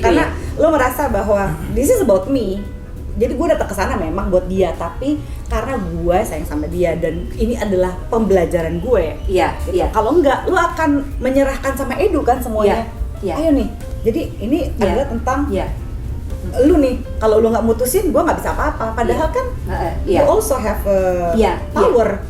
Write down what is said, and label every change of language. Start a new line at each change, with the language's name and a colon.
Indonesian: Karena lo merasa bahwa
English: this is about me.
Indonesian: jadi gue datang ke sana memang buat dia, tapi karena gue sayang sama dia dan ini adalah pembelajaran gue. Iya, Gitu. Kalau enggak, lu akan menyerahkan sama Edu kan semuanya. Iya. Ayo nih. Jadi ini adalah tentang lu nih. Kalau lu nggak mutusin, gue nggak bisa apa-apa. Padahal kan
English: you also have power.